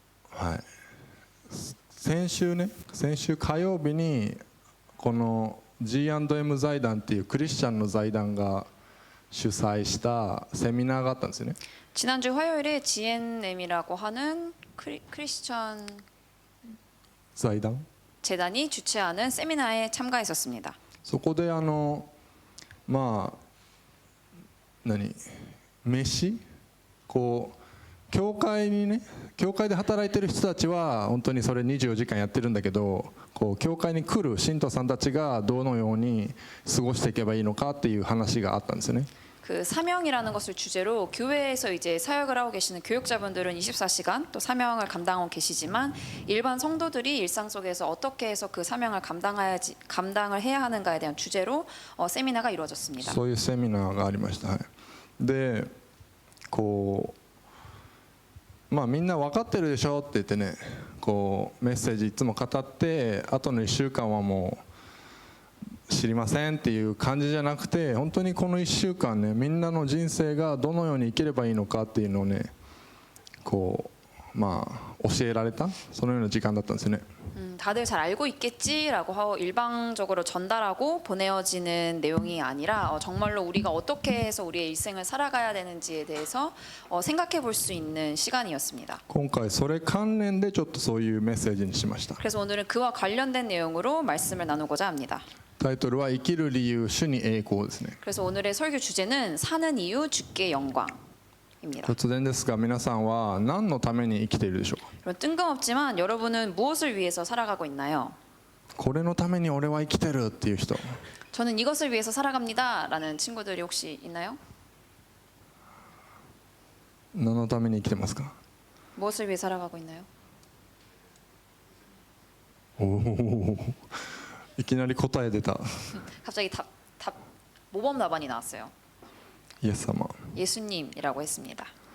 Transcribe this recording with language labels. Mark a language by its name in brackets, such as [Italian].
[Japanese] はい、先週火曜日にこの G&M 財団っていうクリスチャンの財団が主催したセミナーがあったんですよね。 [Korean] 지난주 화요일에 G&M이라고 하는 크리스천 [Japanese] 財団 [Korean] 재단이 주최하는 세미나에 참가했었습니다. [Japanese] そこでまあ飯こう教会で働いてる人たちは本当にそれ24時間やってるんだけど、こう教会に来る信徒さんたちがどのように過ごしていけばいいのかっていう話があったんですよね。 [Korean] 그 사명이라는 것을 주제로 교회에서 이제 사역을 하고 계시는 교육자분들은 24시간 또 사명을 감당하고 계시지만 일반 성도들이 일상 속에서 어떻게 해서 그 사명을 감당을 해야 하는가에 대한 주제로 세미나가 이루어졌습니다. [Japanese] そういうセミナーがありました。はい、でこうまあみんな分かってるでしょって言ってね、こうメッセージいつも語って後の1週間はもう知りませんっていう感じじゃなくて、本当にこの1週間ね、みんなの人生がどのように生きればいいのかっていうのをね、こうまあ教えられたそのような時間だったんですよね。 [Korean] 다들 잘 알고 있겠지라고 하고 일방적으로 전달하고 보내어지는 내용이 아니라 정말로 우리가 어떻게 해서 우리의 일생을 살아가야 되는지에 대해서 생각해 볼 수 있는 시간이었습니다. [Japanese] 今回それ関連でちょっとそういうメッセージにしました。 [Korean] 그래서 오늘은 그와 관련된 내용으로 말씀을 나누고자 합니다. [Japanese] タイトルは生きる理由主に栄光ですね。 [Korean] 그래서 오늘의 설교 주제는 사는 이유 주께 영광입니다. [Japanese] 突然ですが皆さんは何のために生きているでしょうか。 [Korean] 여러분 뜬금없지만 여러분은 무엇을 위해서 살아가고 있나요? [Japanese] これのために俺は生きてるっていう人、 [Korean] 저는 이것을 위해서 살아갑니다라는 친구들이 혹시 있나요? [Japanese] 何のために生きてますか。 [Korean] 무엇을 위해 살아가고 있나요? [Japanese] おお、いきなり答え出た。 [Korean] 갑자기 모범 답안이 나왔어요. [Japanese] イエス様。 [Korean] 예수님이라고 했습니다.